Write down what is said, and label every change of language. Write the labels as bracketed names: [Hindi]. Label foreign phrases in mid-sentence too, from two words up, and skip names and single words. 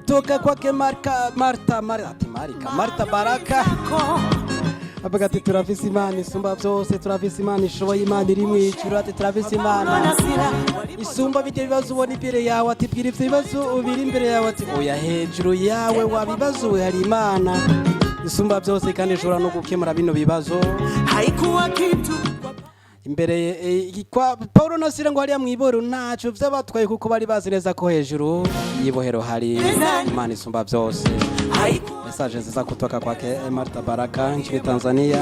[Swahili] kutoka kwake [Rundi] Marta Baraka avuga ati turafise Imana isumba byose, turafise Imana ishoboye, Imana iri mu ijuru, ati turafise Imana isumba bite bibazo ubona imbere yawe, ati bwira ivyo bibazo ubiri imbere yawe, ati oya hejuru yawe wabibazo hari Imana isumba byose kandi ishobora no gukemura bino bibazo. [Swahili] Haikuwa kitu [Rundi] imbere kwa Paulo na Sila ngo hariya mwiboro ntaco vyabatwaye kuko bari bazireza ko hejuru yibohero hari Imana isumba byose. [Swahili] Message nziza kutoka kwake Marta Baraka nchini Tanzania.